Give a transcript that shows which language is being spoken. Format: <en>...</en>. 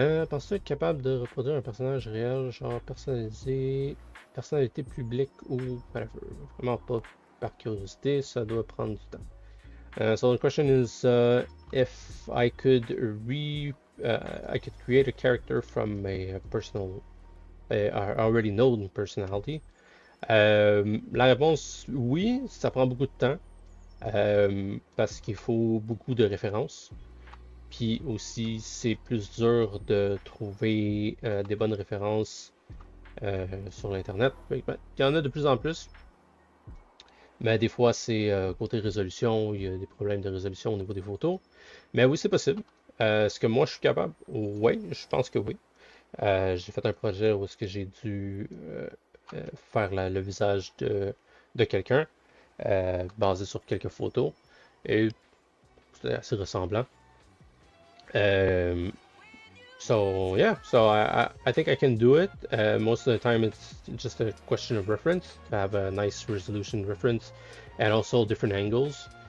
<fr>Penses-tu être capable de reproduire un personnage réel, genre personnalisé, personnalité publique ou whatever? Vraiment pas par curiosité, ça doit prendre du temps.</fr> <en>So the question is if I could I could create a character from a personal, already known personality.</en> <fr>La réponse, oui, ça prend beaucoup de temps parce qu'il faut beaucoup de références. Puis aussi, c'est plus dur de trouver des bonnes références sur l'Internet. Il y en a de plus en plus. Mais des fois, c'est côté résolution, il y a des problèmes de résolution au niveau des photos. Mais oui, c'est possible. Est-ce que moi, je suis capable? Oui, je pense que oui. J'ai fait un projet où est-ce que j'ai dû faire le visage de quelqu'un basé sur quelques photos. Et c'était assez ressemblant.</fr> <en>So yeah, so I think I can do it. Most of the time it's just a question of reference, to have a nice resolution reference, and also different angles.</en>